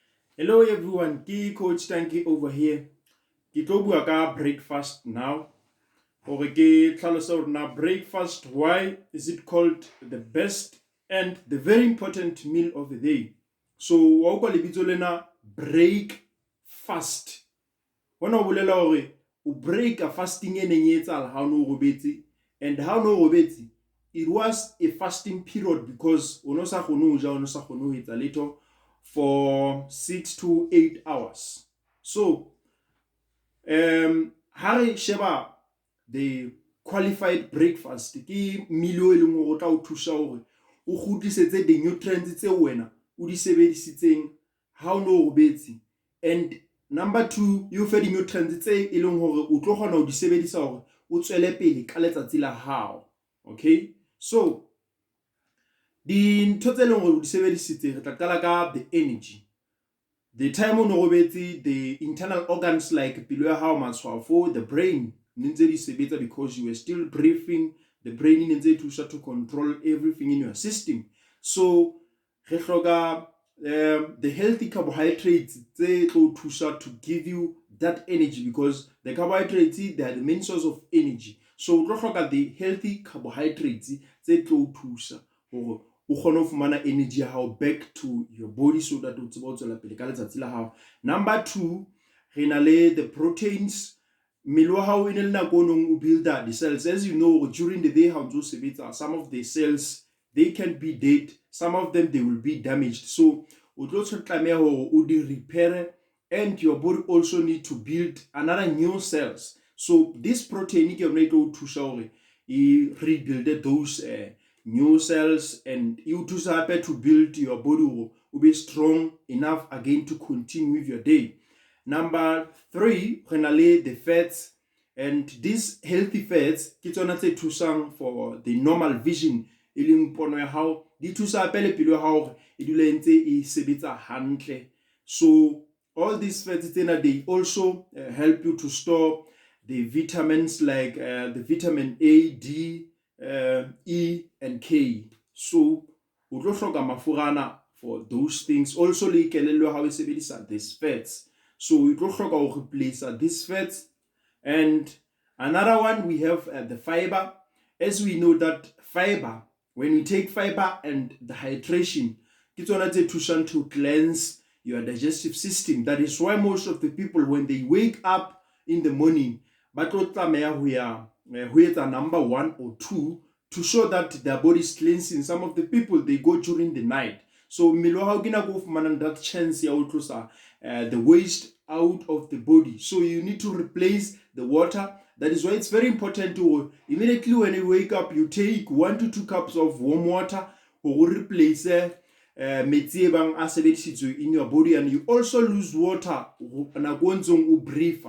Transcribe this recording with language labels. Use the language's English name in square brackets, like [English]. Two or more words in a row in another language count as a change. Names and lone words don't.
[English] Hello everyone, [Southern Sotho] ke Coach Tanki [English] over here. [Southern Sotho] Ke tlo bua ka [English] breakfast now. [Southern Sotho] Hore ke tlhalosa hore na [English] breakfast, why is it called the best and the very important meal of the day? [Southern Sotho] So wa utlwa lebitso lena [English] break fast. [Southern Sotho] Hona ho bolela hore o break a fasting e neng e etsahala ha o no robetse, and ha o no robetse [English] it was a fasting period because [Southern Sotho] o no sa kgone ho ja, o no sa kgone ho etsa letho [English] for 6 to 8 hours. [Southern Sotho] So ha re sheba [English] the qualified breakfast, [Southern Sotho] ke meal e leng hore o tla o thusa hore o kgutlisetse di-nutrients tse wena o di sebedisitseng ha o no robetse, [English] and number 2 you [Southern Sotho] fe di-nutrients tse e leng hore o tlo kgona ho di sebedisa hore o tswele pele ka letsatsi la hao. [English] Okay, so [Southern Sotho] dintho tse leng hore o di sebedisitse, re tla qala ka [English] the energy. The time [Southern Sotho] o no robetse, [English] the internal organs like [Southern Sotho] pelo ya hao, matshwafo, [English] the brain [Southern Sotho] ntse di sebetsa [English] because you were still breathing. The brain [Southern Sotho] ntse e thusa [English] to control everything in your system. So [Southern Sotho] re hloka [English] the healthy carbohydrates [Southern Sotho] tse tlo thusa [English] to give you that energy, because the carbohydrates, they are the main source of energy. [Southern Sotho] So o tlo hloka [English] the healthy carbohydrates [Southern Sotho] tse tlo thusa hore o kgone ho fumana energy ya hao [English] back to your body, so that [Southern Sotho] o tsebe ho tswela pele ka letsatsi la hao. Number 2, re na le [English] the proteins. [Southern Sotho] Mmele wa hao e ne le nako o [English] builder the cells. As you know, during the day [Southern Sotho] ha o ntso sebetsa, [English] some of the cells they can be dead, some of them they will be damaged. So [Southern Sotho] o tlo tlameha hore o di [English] repair, and your body also need to build another new cells. So this protein [Southern Sotho] ke yona e tlo thusa hore e [English] rebuild those new cells, and you [Southern Sotho] thusa hape [English] to build your body [Southern Sotho] hore o be [English] strong enough again to continue with your day. Number 3, [Southern Sotho] re na le [English] the fats, and these healthy fats [Southern Sotho] ke tsona tse thusang [English] for the normal vision, [Southern Sotho] e leng pono ya hao. Di thusa hape le pelo ya hao e dule ntse e sebetsa hantle. [English] So all these fats tsena, they also help you to store the vitamins like the vitamin A, D, E and K. [Southern Sotho] So o tlo hloka mafurana [English] for those things. [Southern Sotho] Also le kelello ya hao e sebedisa [English] these fats. So you [Southern Sotho] tlo hloka ho [English] replace these fats. And another one, we have the fiber. As we know that fiber, when we take fiber and the hydration, [Southern Sotho] ke tsona tse thusang [English] to cleanse your digestive system. That is why most of the people, when they wake up in the morning, [Southern Sotho] ba tlo tlameha ho etsa [English] number 1 or 2 to show that their body is cleansing. Some of the people, they go during the night. [Southern Sotho] So mmele wa hao ke nako o fumanang [English] that chance [Southern Sotho] ya ho tlosa [English] the waste out of the body. So you need to replace the water. That is why it's very important to immediately when you wake up, you take 1 to 2 cups of warm water or replace [Southern Sotho] metsi e bang a sebedisitswe [English] in your body, and you also lose water [Southern Sotho] nako ntsong o [English] breathe.